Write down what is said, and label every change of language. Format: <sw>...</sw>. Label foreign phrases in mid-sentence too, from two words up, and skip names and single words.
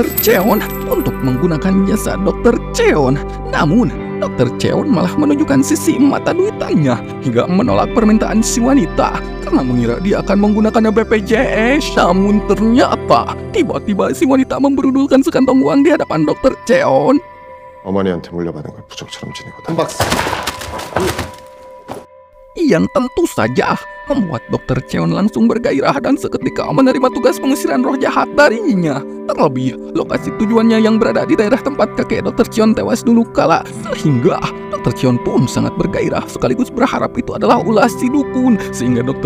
<id>Cheon untuk menggunakan jasa Dr. Cheon. Namun, Dr. Cheon malah menunjukkan sisi mata duitannya hingga menolak permintaan si wanita karena mengira dia akan menggunakannya BPJS. Namun ternyata tiba-tiba si wanita memberudulkan sekantong uang di hadapan Dr. Cheon.</id> <ko>어머니한테 물려받은 걸 부적처럼 지내고 한 박스.</ko> <id>Yang tentu saja membuat Dr. Cheon langsung bergairah dan seketika menerima tugas pengusiran roh jahat darinya. Terlebih, lokasi tujuannya yang berada di daerah tempat kakek Dr. Cheon tewas dulu kala, sehingga Dr. Cheon pun sangat bergairah sekaligus berharap itu adalah ulah si dukun, sehingga Dr.</id>